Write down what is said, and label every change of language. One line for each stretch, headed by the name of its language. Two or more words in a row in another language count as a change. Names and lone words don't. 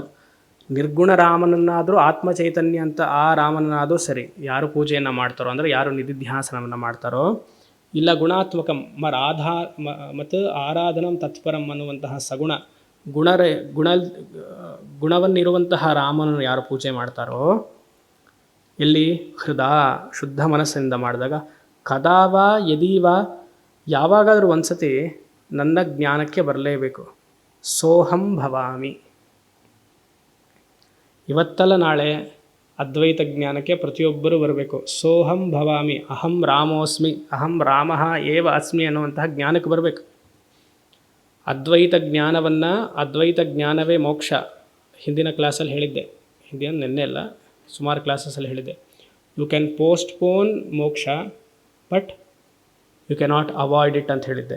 Kannada: ನಿರ್ಗುಣ ರಾಮನನ್ನಾದರೂ ಆತ್ಮಚೈತನ್ಯ ಅಂತ ಆ ರಾಮನನ್ನಾದರೂ ಸರಿ ಯಾರು ಪೂಜೆಯನ್ನು ಮಾಡ್ತಾರೋ, ಅಂದರೆ ಯಾರು ನಿಧಿಧ್ಯಾಸನವನ್ನು ಮಾಡ್ತಾರೋ, ಇಲ್ಲ ಗುಣಾತ್ಮಕಂ ಮತ್ತು ಆರಾಧನಂ ತತ್ಪರಂ ಅನ್ನುವಂತಹ ಸಗುಣ ಗುಣವನ್ನಿರುವಂತಹ ರಾಮನನ್ನು ಯಾರು ಪೂಜೆ ಮಾಡ್ತಾರೋ, ಎಲ್ಲಿ ಹೃದಯ ಶುದ್ಧ ಮನಸ್ಸಿನಿಂದ ಮಾಡಿದಾಗ, ಕದಾವ ಯದೀವ ಯಾವಾಗಾದರೂ ಒಂದು ಸತಿ ನನ್ನ ಜ್ಞಾನಕ್ಕೆ ಬರಲೇಬೇಕು.
Sanskrit: ಸೋಹಂ ಭವಾಮಿ,
Kannada: ಇವತ್ತಲ್ಲ ನಾಳೆ ಅದ್ವೈತ ಜ್ಞಾನಕ್ಕೆ ಪ್ರತಿಯೊಬ್ಬರೂ ಬರಬೇಕು.
Sanskrit: ಸೋಹಂ ಭವಾಮಿ, ಅಹಂ ರಾಮೋಸ್ಮಿ, ಅಹಂ ರಾಮಃ ಏವ ಅಸ್ಮಿ
Kannada: ಅನ್ನುವಂತಹ ಜ್ಞಾನಕ್ಕೆ ಬರಬೇಕು. ಅದ್ವೈತ ಜ್ಞಾನವನ್ನು, ಅದ್ವೈತ ಜ್ಞಾನವೇ ಮೋಕ್ಷ. ಹಿಂದಿನ ಕ್ಲಾಸಲ್ಲಿ ಹೇಳಿದ್ದೆ, ಹಿಂದಿನ ನೆನ್ನೆ ಅಲ್ಲ, ಸುಮಾರು ಕ್ಲಾಸಸಲ್ಲಿ ಹೇಳಿದ್ದೆ.
English: you can postpone moksha but you cannot avoid it
Kannada: ಅಂತ ಹೇಳಿದ್ದೆ.